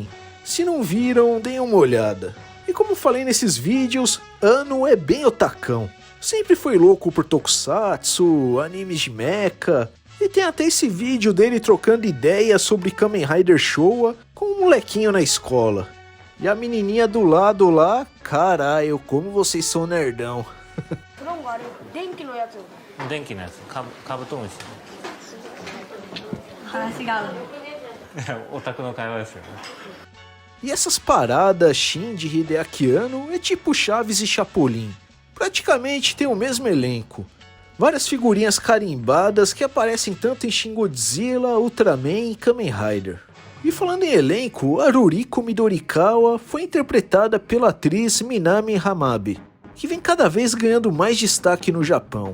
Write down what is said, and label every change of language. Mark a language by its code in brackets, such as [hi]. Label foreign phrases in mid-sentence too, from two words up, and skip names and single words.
[pt] Se não viram, deem uma olhada. E como falei nesses vídeos, Anno é bem otacão. Sempre foi louco por Tokusatsu, animes de mecha, e tem até esse vídeo dele trocando ideias sobre Kamen Rider Showa com um molequinho na escola. E a menininha do lado lá, caralho, como vocês são nerdão. [ja] 電気のやつカブトムシ話が合うの。オタクの会話ですよね [pt] E essas paradas Shin de Hideaki Anno é tipo Chaves e Chapolin. Praticamente tem o mesmo elenco. Várias figurinhas carimbadas que aparecem tanto em Shin Godzilla, Ultraman e Kamen Rider. E falando em elenco, a Ruriko Midorikawa foi interpretada pela atriz Minami Hamabe, que vem cada vez ganhando mais destaque no Japão.